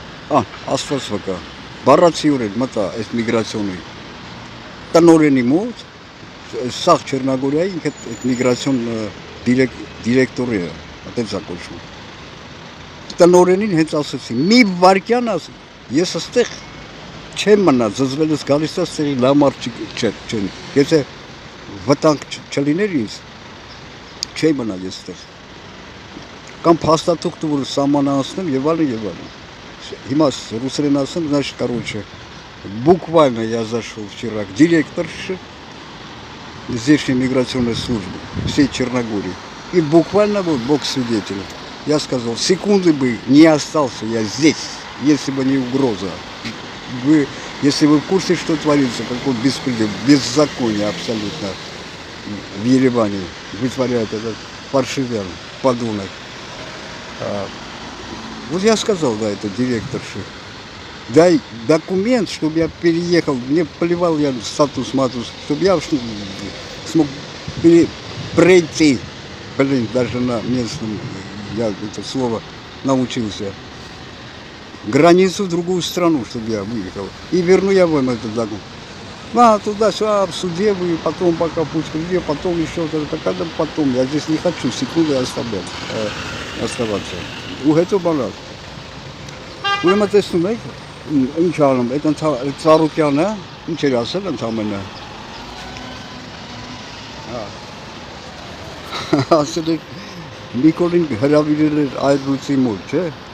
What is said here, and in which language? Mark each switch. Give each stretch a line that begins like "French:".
Armenian: Աստված վկա։ Բառացիորեն մտա այս միգրացիոնի։ Տնօրենի մոտ, սաղ Չեռնագորիայի ինքը այդ միգրացիոն դիրեկտորը, այդպես է կոչվում։ Տնօրենին հենց ասեցի, մի վարքյան ասի, ես այստեղ չեմ մնա, զզվելս գալիս է ստեղի լամար չեն։ Եթե վտանգ չլիներ ինձ, չի մնա ես ստեղ։ Կամ փաստաթուղթը որ սահմանը անցնեմ եւ այլն եւ այլն։ Հիմա ռուսերեն ասեմ,
Russian: значит, короче, буквально я зашел вчера к директорше здешней миграционной службы всей Черногории. И буквально вот бог свидетель. Я сказал, секунды бы не остался я здесь, если бы не угроза. Если вы в курсе, что творится, какой беспредел, беззаконие абсолютно в Ереване вытворяет этот паршивян, подонок. Вот я сказал, да, это директорше, дай документ, чтобы я переехал, мне плевал я статус-матус, чтобы я смог пройти, даже на местном, я это слово научился, границу в другую страну, чтобы я выехал. И верну я вам этот документ. Туда-сюда, в суде вы, потом пока пусть придет, потом еще что-то, когда потом. Я здесь не хочу секунды оставаться. У этого баланс.
Armenian: Ուրեմն տեսնում եք, ինչ անում, այդ Ծառուկյանը, ինչ էր ասել ընդամենը։ Ասել եք, Նիկոլին հրավիրել էր Այրուծի մոտ, չէ։